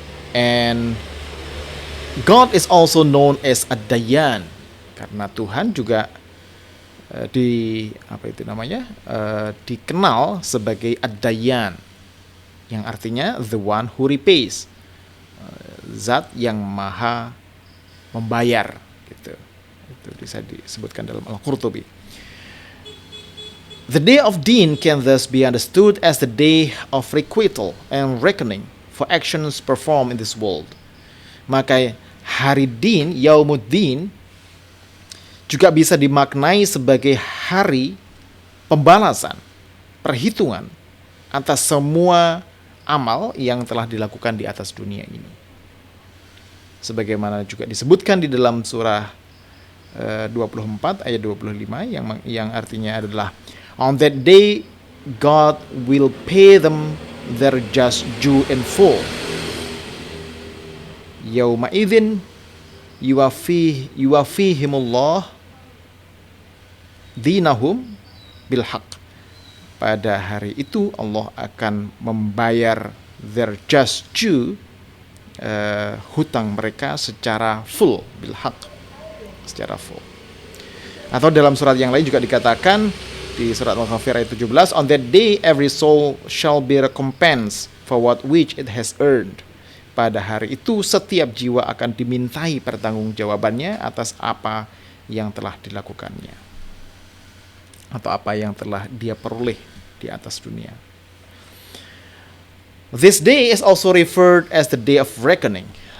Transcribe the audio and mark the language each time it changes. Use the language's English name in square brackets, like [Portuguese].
[English] And God is also known as Ad-Dayyan, [Indonesian] karena Tuhan juga dikenal sebagai Ad-Dayyan, yang artinya [English] the one who repays, [Indonesian] zat yang maha membayar, gitu. Itu bisa disebutkan dalam Al-Qurtubi. [English] The day of Din can thus be understood as the day of requital and reckoning for actions performed in this world. [Indonesian] Maka hari din, Yaumuddin, juga bisa dimaknai sebagai hari pembalasan, perhitungan atas semua amal yang telah dilakukan di atas dunia ini. Sebagaimana juga disebutkan di dalam surah 24 ayat 25 yang artinya adalah, [English] on that day God will pay them their just due in full. [Arabic] Yauma idzin yuwafihimullah dinahum bil haq. [Indonesian] Pada hari itu Allah akan membayar [English] their just due, [Indonesian] hutang mereka secara full, bil haq, secara full. Atau dalam surat yang lain juga dikatakan di surat Al-Ghafir ayat 17, [English] on that day every soul shall be recompensed for what which it has earned. [Indonesian] Pada hari itu setiap jiwa akan dimintai pertanggungjawabannya atas apa yang telah dilakukannya atau apa yang telah dia peroleh di atas dunia. [English] This day is also referred as the day of reckoning.